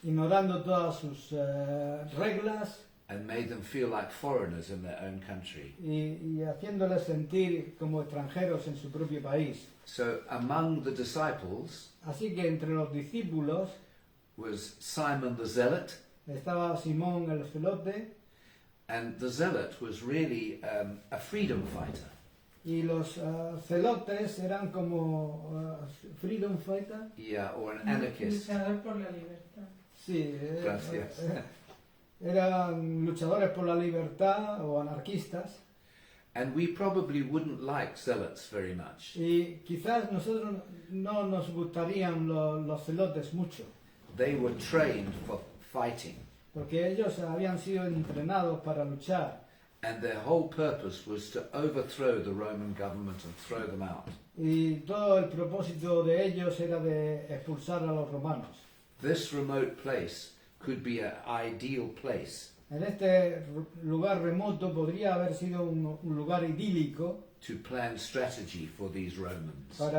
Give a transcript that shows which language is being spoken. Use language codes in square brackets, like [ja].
[es] ignorando todas sus reglas [en] and made them feel like foreigners in their own country. [es] y haciéndoles sentir como extranjeros en su propio país. [en] So among the disciples [es] Así que entre los discípulos [en] was Simon the Zealot, [es] estaba Simón el Celote, [en] and the Zealot was really a freedom fighter. [es] y los celotes eran como [en] freedom fighter, Yeah, or an anarchist. [es] Luchador por la libertad. Sí, Gracias. eran luchadores por la libertad o anarquistas. [en] And we probably wouldn't like zealots very much. [es] Y quizás nosotros no nos gustarían los celotes mucho, [en] They were trained for fighting, [es] porque ellos habían sido entrenados para luchar. [en] and their whole purpose was to overthrow the Roman government and throw them out. [es] Y todo el propósito de ellos era de expulsar a los romanos. [en] This remote place could be an ideal place [es] En este lugar remoto podría haber sido un lugar idílico [en] to plan strategy for these Romans.